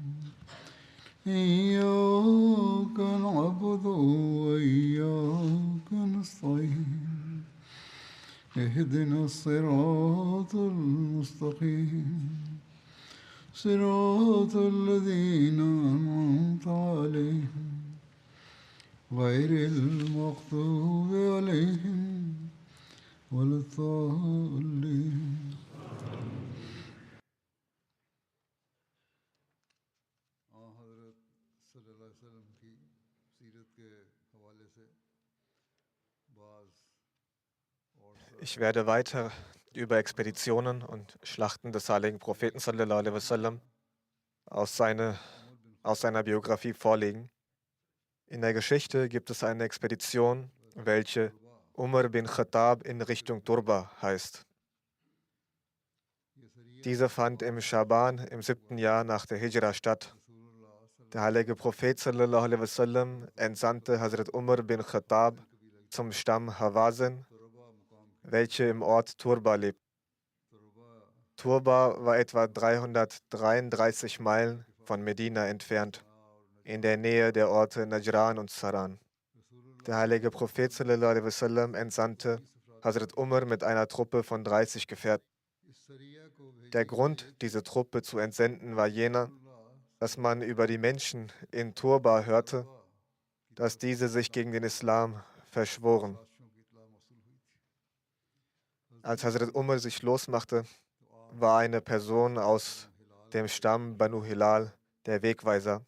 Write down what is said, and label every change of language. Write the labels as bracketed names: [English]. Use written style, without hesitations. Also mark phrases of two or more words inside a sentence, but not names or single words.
[Arabic] إياك نعبد وإياك نستعين اهدنا الصراط المستقيم صراط الذين أنعمت عليهم غير المغضوب عليهم ولا الضالين. [German] Ich werde weiter über Expeditionen und Schlachten des heiligen Propheten [Arabic] صلى الله عليه وسلم [German] aus seiner Biografie vorlegen. In der Geschichte gibt es eine Expedition, welche Umar bin Khattab in Richtung Turba heißt. Diese fand im Schaban im 7. Jahr nach der Hijra statt. Der heilige Prophet [Arabic] صلى الله عليه وسلم [German] entsandte Hazrat Umar bin Khattab zum Stamm Hawazin, welche im Ort Turba lebt. Turba war etwa 333 Meilen von Medina entfernt, in der Nähe der Orte Najran und Saran. Der heilige Prophet [Arabic] صلى الله عليه وسلم [German] entsandte Hazrat Umar mit einer Truppe von 30 Gefährten. Der Grund, diese Truppe zu entsenden, war jener, dass man über die Menschen in Turba hörte, dass diese sich gegen den Islam verschworen. Als Hazrat Umar sich losmachte, war eine Person aus dem Stamm Banu Hilal der Wegweiser.